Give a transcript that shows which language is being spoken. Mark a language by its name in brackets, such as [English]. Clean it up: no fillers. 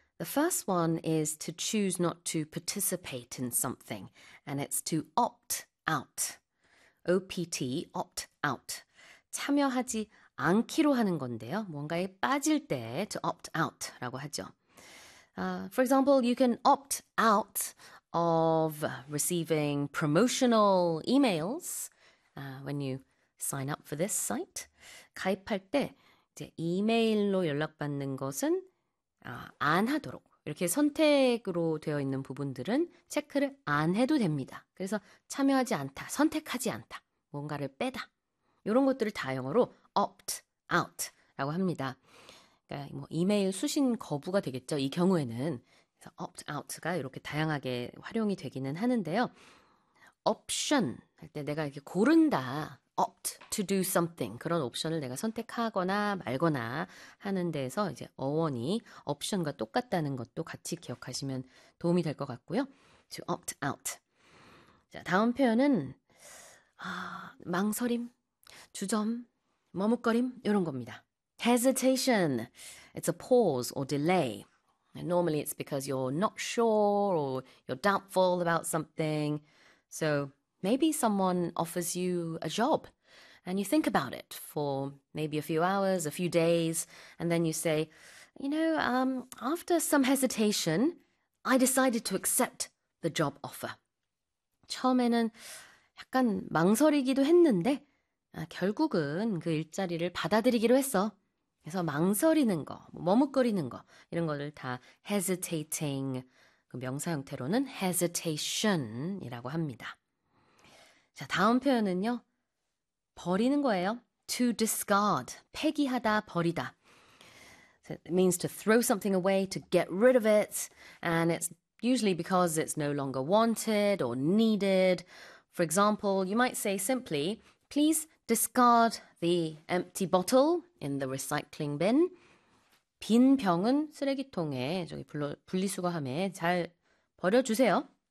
[English] The first one is to choose not to participate in something, and it's to opt out. OPT, opt out. [Korean] 참여하지 않기로 하는 건데요. 뭔가에 빠질 때 [English] to opt out [Korean] 라고 하죠. [English] For example, you can opt out of receiving promotional emails when you sign up for this site. [Korean] 가입할 때 이제 이메일로 연락받는 것은 안 하도록 이렇게 선택으로 되어 있는 부분들은 체크를 안 해도 됩니다. 그래서 참여하지 않다, 선택하지 않다, 뭔가를 빼다 이런 것들을 다 영어로 opt out라고 합니다. 그러니까 뭐 이메일 수신 거부가 되겠죠. 이 경우에는 그래서 opt out가 이렇게 다양하게 활용이 되기는 하는데요. option 할 때 내가 이렇게 고른다. [English] opt to do something [Korean] 그런 옵션을 내가 선택하거나 말거나 하는 데서 이제 어원이 옵션과 똑같다는 것도 같이 기억하시면 도움이 될 것 같고요. [English] to opt out. [Korean] 자, 다음 표현은 망설임, 주점, 머뭇거림 이런 겁니다. [English] hesitation. It's a pause or delay. And normally it's because you're not sure or you're doubtful about something. So maybe someone offers you a job and you think about it for maybe a few hours, a few days, and then you say, you know, after some hesitation, I decided to accept the job offer. [Korean] 처음에는 약간 망설이기도 했는데 결국은 그 일자리를 받아들이기로 했어. 그래서 망설이는 거, 머뭇거리는 거 이런 거를 다 hesitating, 그 명사 형태로는 hesitation이라고 합니다. 자, 다음 표현은요. 버리는 거예요. To discard. 폐기하다, 버리다. [English] So it means to throw something away, to get rid of it. And it's usually because it's no longer wanted or needed. For example, you might say simply, please discard the empty bottle in the recycling bin. [Korean] 빈 병은 쓰레기통에, 저기 분리수거함에 잘 버려주세요.